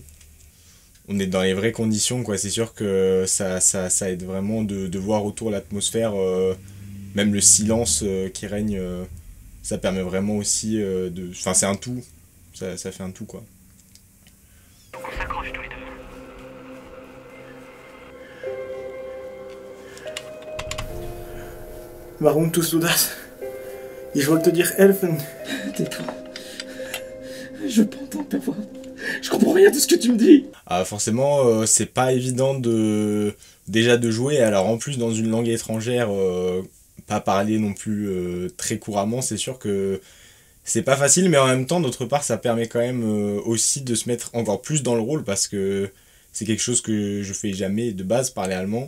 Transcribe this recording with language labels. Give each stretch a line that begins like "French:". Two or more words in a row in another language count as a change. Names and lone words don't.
French: On est dans les vraies conditions, quoi. C'est sûr que ça aide vraiment de voir autour l'atmosphère, même le silence qui règne, ça permet vraiment aussi de... Enfin c'est un tout, ça fait un tout, quoi. On s'accroche tous les deux.
German: Warum tust du das? Ich wollte dir helfen.
French: Tais-toi. Je peux entendre ta voix. Je comprends rien de ce que tu me dis. Ah, forcément, c'est pas évident déjà de jouer. Alors en plus dans une langue étrangère, pas parler non plus très couramment, c'est sûr que c'est pas facile, mais en même temps, d'autre part, ça permet quand même aussi de se mettre encore plus dans le rôle, parce que c'est quelque chose que je fais jamais de base, parler allemand.